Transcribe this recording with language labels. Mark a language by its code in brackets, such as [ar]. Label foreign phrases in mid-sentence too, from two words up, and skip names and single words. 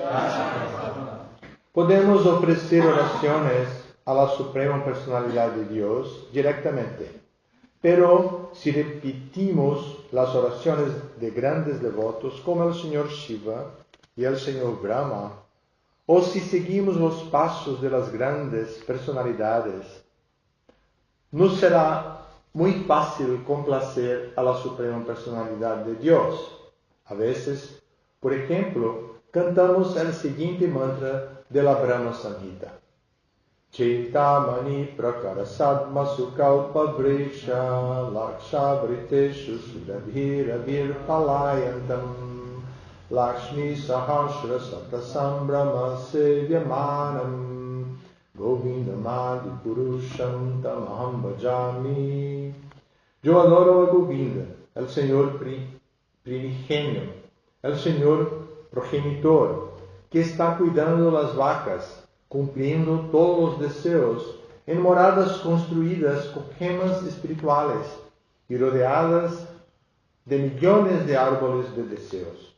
[es] Podemos ofrecer oraciones a la suprema personalidad de Dios directamente, pero si repetimos las oraciones de grandes devotos como el señor Shiva y el señor Brahma, o si seguimos los pasos de las grandes personalidades, nos será muy fácil complacer a la suprema personalidad de Dios. A veces, por ejemplo, cantamos el siguiente mantra de la Brahma Samhita. [sa] Chintamani prakara sadma sukalpa vrisha laksha vriteshu sudabhira virpalayantam lakshmi sahasra satasambhrama sevyamanam govindamadi purusham tamaham bhajami. [es] Yo adoro a Govinda, el Señor primigênio, el Señor progenitor, que está cuidando las vacas, cumpliendo todos los deseos, en moradas construidas con gemas espirituales y rodeadas de millones de árboles de deseos.